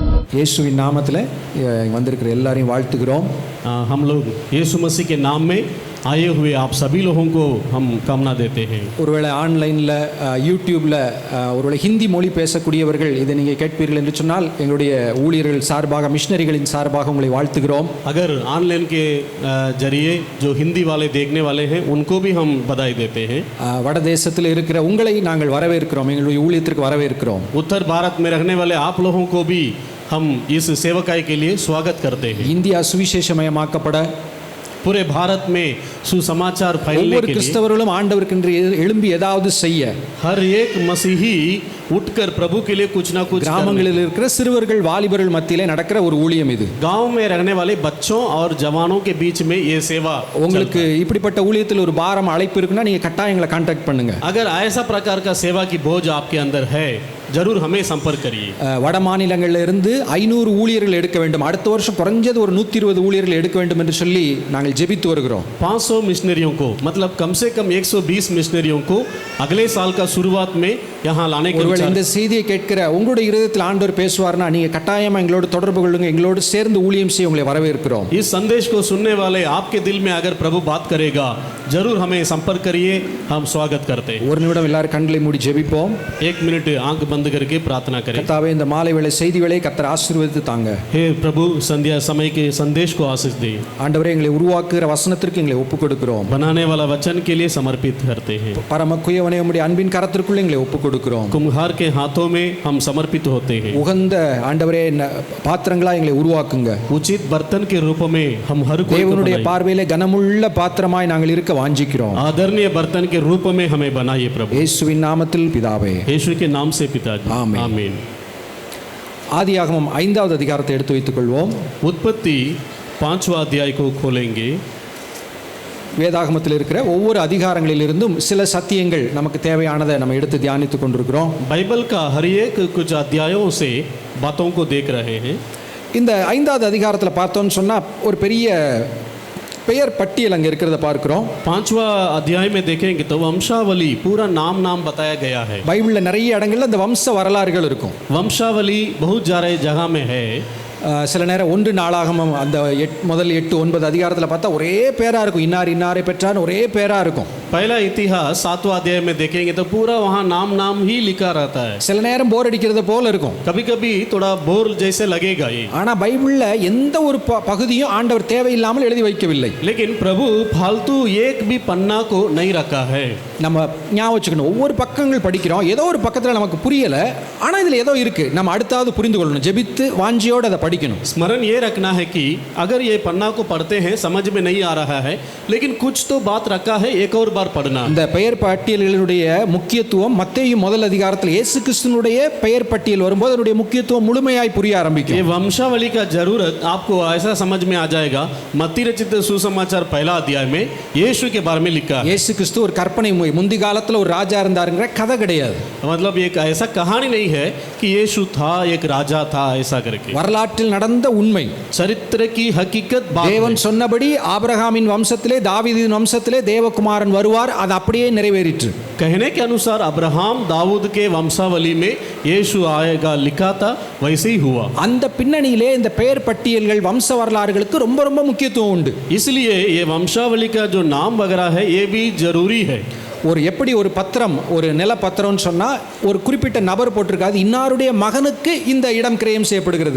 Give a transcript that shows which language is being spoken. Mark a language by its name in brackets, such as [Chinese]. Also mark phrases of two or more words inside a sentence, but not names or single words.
[Tamil] இயேசுவின் நாமத்தில் வந்திருக்கிற எல்லாரையும் வாழ்த்துகிறோம். [Hindi] हम लोग यीशु मसीह के नाम में आए हुए आप सभी लोगों को हम कामना देते हैं. [Tamil] ஒருவேளை ஆன்லைனில் யூடியூப்பில் ஒருவேளை ஹிந்தி மொழி பேசக்கூடியவர்கள் இதை நீங்கள் கேட்பீர்கள் என்று சொன்னால் எங்களுடைய ஊழியர்கள் சார்பாக மிஷனரிகளின் சார்பாக உங்களை வாழ்த்துகிறோம். [Hindi] अगर ऑनलाइन के जरिए जो हिंदी वाले देखने वाले हैं उनको भी हम बधाई देते हैं. [Tamil] வட தேசத்தில் இருக்கிற உங்களை நாங்கள் வரவேற்கிறோம், எங்களுடைய ஊழியத்திற்கு வரவேற்கிறோம். [Hindi] उत्तर भारत में रहने वाले आप लोगों को भी हम इस सेवकाई के लिए स्वागत करते हैं. [Tamil] இந்தியா சுவிசேஷமயமாக்கப்பட [Hindi] पूरे भारत में सुसमाचार फैलने [Tamil] ஒவ்வொரு [Hindi] के लिए [Tamil] கிறிஸ்தவர்களும் ஆண்டவருக்கென்று எழும்பி ஏதாவது செய்ய, [Hindi] हर एक मसीही उठकर प्रभु के लिए कुछ ना कुछ [Tamil] கிராமங்களில் இருக்கிற சிறுவர்கள் வாலிபர்கள் மத்தியிலே நடக்கிற ஒரு ஊழியம் இது. [Hindi] गांव में रहने वाले बच्चों और जवानों के बीच में ये सेवा. [Tamil] உங்களுக்கு இப்படிப்பட்ட ஊழியத்தில் ஒரு பாரம் அழைப்பு இருக்குன்னா நீங்க கட்டாயம் எங்களை கான்டாக்ட் பண்ணுங்க. [Hindi] अगर ऐसा प्रकार का सेवा की बोझ आपके अंदर है जरूर हमें संपर्क करिए. [Tamil] வட மாநிலங்களில் இருந்து 500 ஊழியர்கள் எடுக்க வேண்டும், அடுத்த வருஷம் குறைஞ்சது ஒரு 120 ஊழியர்கள் எடுக்க வேண்டும் என்று சொல்லி நாங்கள் ஜெபித்து வருகிறோம். [Hindi] 500 मिशनरियों को मतलब कम से कम 120 मिशनरियों को अगले साल का शुरुआत में यहाँ लाने के [Tamil] ஒருவேளை இந்த செய்தியை கேட்கிற உங்களுடைய இருதயத்தில் ஆண்டவர் பேசுவார்னா நீங்க கட்டாயமா எங்களோடு தொடர்பு கொள்ளுங்க, எங்களோடு சேர்ந்து ஊழியம் செய்ய உங்களை வரவேற்கிறோம். [Hindi] इस संदेश को सुनने वाले आपके दिल में अगर प्रभु बात करेगा जरूर हमें संपर्क करिए, हम स्वागत करते हैं. [Tamil] ஒரு நிமிடம் எல்லாரும் கண்களை மூடி ஜெபிப்போம். [Hindi] 1 मिनट आंख बंद करके प्रार्थना करें. [Tamil] கர்த்தாவே, இந்த மாலை வேளை செய்திகளை கர்த்தர் ஆசீர்வதித்து தாங்க. [Hindi] हे प्रभु संध्या समय के संदेश को आशीष दे. [Tamil] ஆண்டவரே, எங்களை உருவாக்குகிற வசனத்திற்கு எங்களை ஒப்புக் கொடுக்கிறோம். [Hindi] बनाने वाला वचन के लिए समर्पित करते हैं. [Tamil] பரம குயவனே, உம்முடைய அன்பின் கரத்திற்குள் எங்களை ஒப்புக் கொடுக்கிறோம். [Hindi] कुम्हार के हाथों में हम समर्पित होते हैं. [Tamil] உகந்த ஆண்டவரே பாத்திரங்களா எங்களை உருவாக்குங்க. [Hindi] उचित बर्तन के रूप में हम हर कोई [Tamil] தேவனுடைய பார்வையிலே கனமுள்ள பாத்திரமாய் நாங்கள் இருக்க வாஞ்சிக்கிறோம். [Hindi] आदरणीय बर्तन के रूप में हमें बनाइए प्रभु. [Tamil] இயேசுவின் நாமத்தில் பிதாவே, [Hindi] यीशु के नाम से पिताजी. आमीन. आमीन. [Tamil] ஆதியாகமம் 5வது அதிகாரத்தை எடுத்து வைத்துக் கொள்வோம். [Hindi] उत्पत्ति 5वां अध्याय को खोलेंगे. [Tamil] வேதாகமத்தில் இருக்கிற ஒவ்வொரு அதிகாரங்களிலிருந்தும் சில சத்தியங்கள் நமக்கு தேவையானதை நம்ம எடுத்து தியானித்துக் கொண்டிருக்கிறோம். [Hindi] बाइबल का हर एक कुछ अध्यायों से बातों को देख रहे हैं. [Tamil] இந்த 5வது அதிகாரத்தில் பார்த்தோம்னு சொன்னா ஒரு பெரிய பெயர் பட்டியல் அங்கே இருக்கிறத பார்க்கிறோம். [Hindi] 5वां अध्याय में देखेंगे तो वंशावली पूरा नाम बताया गया है. [Tamil] பைபிளில் நிறைய இடங்கள்ல இந்த வம்ச வரலாறுகள் இருக்கும். [Hindi] वंशावली बहुत सारे जगह में है. [Tamil] சில நேரம் 1 நாளாகமம் அந்த முதல் 8, 9 அதிகாரத்தில் பார்த்தா ஒரே பேரா இருக்கும், இன்னாரை பெற்றான்னு ஒரே பேரா இருக்கும். [Hindi] पहला इतिहास 7वां अध्याय में देखेंगे तो पूरा वहाँ नाम ही लिखा रहता है. [Tamil] சில நேரம் போர் அடிக்கிறது போல இருக்கும். [Hindi] कभी कभी थोड़ा बोर जैसे लगेगा ये. [Tamil] ஆனா பைபிள்ல எந்த ஒரு பகுதியும் ஆண்டவர் தேவையில்லாமல் எழுதி வைக்கவில்லை. [Hindi] लेकिन प्रभु फालतू एक भी पन्ना को नहीं रखा है. [Tamil] நம்ம ஞாபகம் வச்சுக்கணும், ஒவ்வொரு பக்கங்கள் படிக்கிறோம், ஏதோ ஒரு பக்கத்தில் நமக்கு புரியல, ஆனா இதுல ஏதோ இருக்கு, நம்ம அடுத்தாவது புரிந்து கொள்ளணும், ஜெபித்து வாஞ்சியோடு அதை படிக்கணும். [Hindi] स्मरण ये रखना है कि अगर ये पन्ना को पढ़ते हैं समझ में नहीं आ रहा है लेकिन कुछ तो बात रखा है, एक और बार पढ़ना. [Tamil] இந்த பெயர் பட்டியல்களுடைய முக்கியத்துவம் மத்தேயு முதல் அதிகாரத்தில் இயேசு கிறிஸ்துவினுடைய பெயர் பட்டியல் வரும்போது அதனுடைய முக்கியத்துவம் முழுமையாய் புரிய ஆரம்பிக்கும். [Hindi] ये वंशावली का जरूरत आपको ऐसा समझ में आ जाएगा. मत्ती रचित सुसमाचार पहला अध्याय में यीशु के बारे में लिखा है. [Tamil] இயேசு கிறிஸ்து ஒரு கற்பனை முந்தி காலத்தில் ஒரு ராஜா இருந்தாருங்கிற கதை கிடையாது. [Hindi] मतलब एक ऐसा कहानी नहीं है कि यीशु था एक राजा था ऐसा करके. [Tamil] வரலாற்றில் நடந்த உண்மை, [Hindi] चरित्र की हकीकत बात. [Tamil] தேவன் சொன்னபடி ஆபிரகாமின் வம்சத்திலே தாவீதின் வம்சத்திலே தேவகுமாரன் வருவார், அது அப்படியே நிறைவேறிற்று. [Hindi] कहने के अनुसार अब्राहम दाऊद के वंशावली में यीशु आएगा लिखा था, वैसे ही हुआ. [Tamil] அந்த பின்னணியிலே இந்த பெயர் பட்டியல்கள் வம்ச வரலாறுகளுக்கு ரொம்ப ரொம்ப முக்கியத்துவம் உண்டு. [Hindi] इसलिए ये वंशावली का जो नाम वगैरह है ये भी जरूरी है. [Tamil] ஒரு எப்படி ஒரு பத்திரம், ஒரு நில பத்திரம்னு சொன்னால் ஒரு குறிப்பிட்ட நபர் போட்டிருக்காது, இன்னாருடைய மகனுக்கு இந்த இடம் கிரயம் செய்யப்படுகிறது.